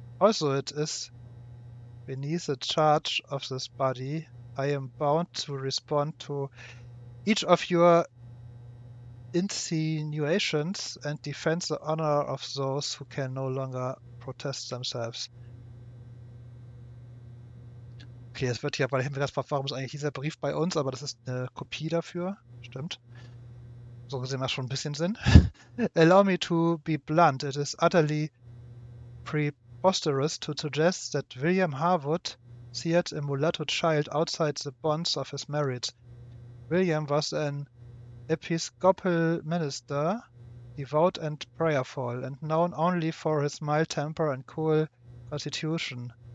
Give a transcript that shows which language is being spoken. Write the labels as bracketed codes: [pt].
[en] Also, it is beneath the charge of this body, I am bound to respond to each of your insinuations and defend the honor of those who can no longer protest themselves. [de] Okay, es wird hier, weil ich mir gefragt, warum ist eigentlich dieser Brief bei uns, aber das ist eine Kopie dafür. Stimmt. So gesehen macht schon ein bisschen Sinn. [en] Allow me to be blunt. It is utterly preposterous to suggest that William Harwood seared a mulatto child outside the bonds of his marriage. William was an Episcopal minister, devout and prayerful, and known only for his mild temper and cool constitution.